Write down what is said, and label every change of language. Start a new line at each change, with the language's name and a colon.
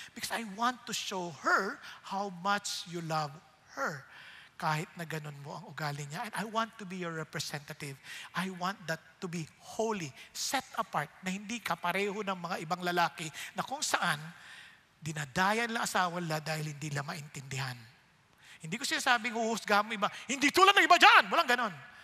English: Because I want to show her how much you love her.
Filipino: Kahit na ganun mo ang ugali niya.
English: And I want to be your representative. I want that to be holy, set apart,
Filipino: na hindi ka pareho ng mga ibang lalaki na kung saan dinadayan lang asawa nila dahil hindi lang maintindihan. Hindi ko sinasabing huhusgahan mo iba. Hindi tulad ng iba dyan. Walang ganon.